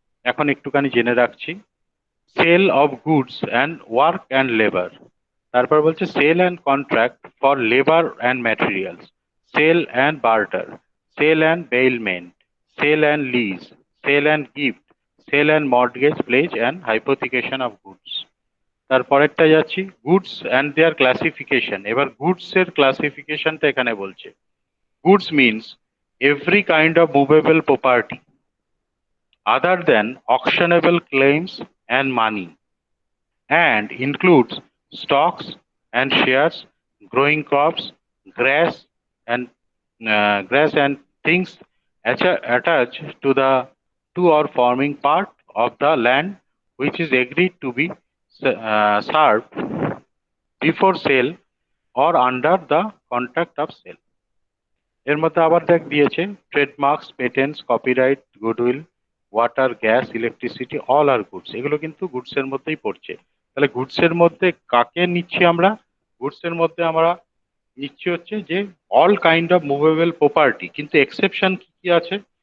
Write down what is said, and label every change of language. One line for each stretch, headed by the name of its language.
Bangla: এখন একটুখানি জেনে রাখছি।
English: Sale of goods and work and labour, তারপর বলছে sale and contract for labour and materials, sale and barter, sale and bailment, sale and lease, sale and gift, sale and mortgage pledge and hypothecation of goods.
Bangla: তারপরেরটা যাচ্ছি
English: Goods and their classification.
Bangla: এবার goods এর ক্লাসিফিকেশনটা এখানে বলছে
English: Goods means every kind of movable property other than auctionable claims and money, and includes stocks and shares, growing crops, grass and things attached to the to or forming part of the land which is agreed to be served before sale or under the contract of sale।
Bangla: এর মধ্যে আবার দেখ দিয়েছে
English: Trademarks, patents, copyright, goodwill, water, gas, electricity, all আর goods.
Bangla: এগুলো কিন্তু goods এর মধ্যেই পড়ছে। তাহলে গুডস এর মধ্যে কাকে নিচ্ছি আমরা? গুডস এর মধ্যে আমরা নিচ্ছি হচ্ছে যে
English: all kind of movable property,
Bangla: কিন্তু এক্সেপশন কি কি আছে?